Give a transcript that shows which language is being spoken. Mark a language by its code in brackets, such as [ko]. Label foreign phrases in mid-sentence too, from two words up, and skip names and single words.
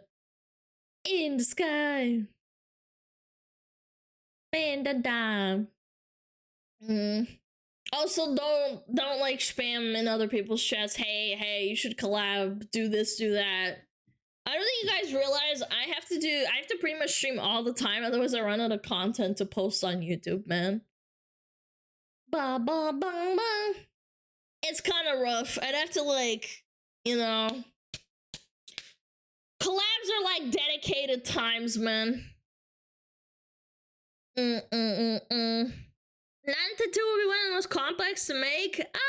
[en] In the sky. And a dime. Also, don't like spam in other people's chats. Hey, you should collab. Do this, do that. I don't think you guys realize I have to pretty much stream all the time, otherwise I run out of content to post on YouTube, man. Ba ba bang bang. It's kind of rough. I'd have to, like, you know, collabs are like dedicated times, man. None tattoo will be one of the most complex to make.